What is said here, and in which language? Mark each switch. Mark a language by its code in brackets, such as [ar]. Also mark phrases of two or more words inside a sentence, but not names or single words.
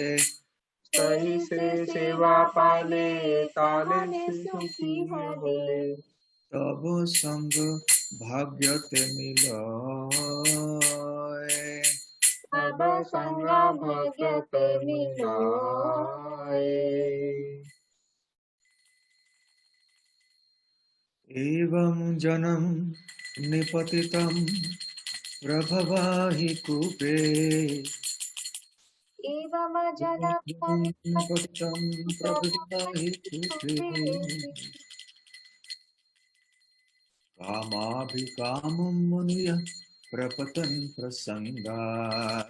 [bn] সেই সে সেবা পাইলে তাহলে সুখী হবে। তব সঙ্গ ভাগ্যতে মিলয়, তব সঙ্গ ভাগ্যতে মিলয়। [sa] एवं जनम निपतितं प्रभवाहि कूपे, एवं जनम निपतितं प्रभवाहि कूपे, कामाभिकामं मुनयः प्रपतन् प्रसंगात्,